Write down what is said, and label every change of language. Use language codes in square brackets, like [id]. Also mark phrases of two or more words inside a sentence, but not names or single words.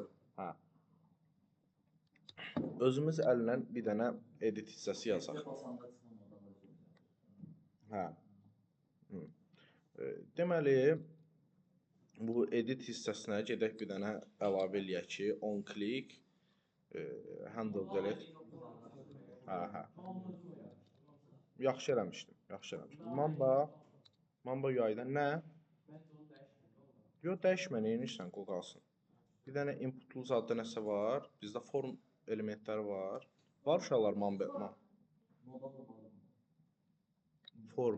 [az] Hə. Özümüz əllə bir dənə edit hissəsi yazaq. Hə. Deməli, bu edit hissəsinə gedək bir dənə əlavə eləyək ki, [en] on click, handle delete. [az] Hə. Yaxşı eləmişdim. Mamba UI-da nə? Yox, dəyişmə, neyinirsən, qoy qalsın. Bir dənə inputlu zadda nəsə var. Bizdə form elementləri var. Var uşaqlar Mamba. Form.